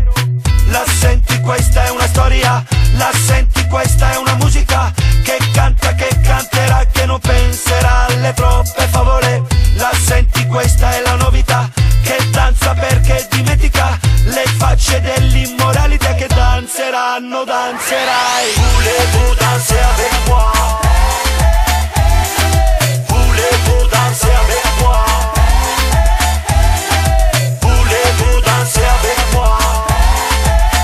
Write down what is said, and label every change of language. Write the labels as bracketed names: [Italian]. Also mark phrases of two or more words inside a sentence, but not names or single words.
[Italian] La senti, questa è una storia. La senti, questa è una musica. Che canta, che canterà, che non penserà alle troppe favole. La senti, questa è la novità. Che danza perché dimentica le facce dell'immoralità. Che danzeranno, danzerai. [French] Voulez-vous danser avec moi? Voulez-vous danser avec moi? Voulez-vous danser avec moi?